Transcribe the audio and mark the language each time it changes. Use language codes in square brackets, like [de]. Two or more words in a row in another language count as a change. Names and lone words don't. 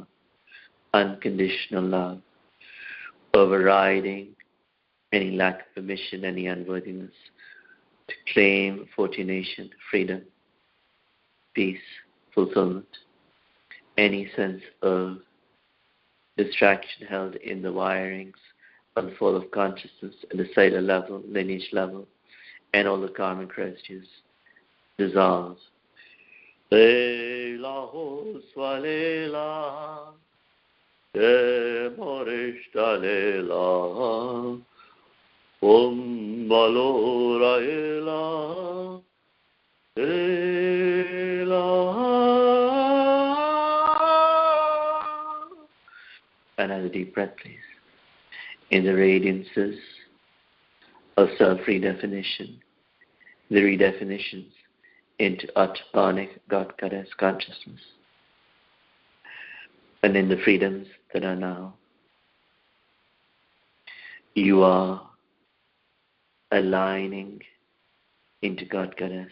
[en] Unconditional love, overriding any lack of permission, any unworthiness, to claim fortunation, freedom, peace, fulfillment, any sense of distraction held in the wirings of the fall of consciousness at the cellular level, lineage level, and all the karmic residues dissolves. Leila ho swalela, de morishta lela, valora ela, ela. Another deep breath, please. In the radiances of self-redefinition, the redefinitions into Atmanic God Goddess consciousness, and in the freedoms that are now, you are aligning into God Goddess.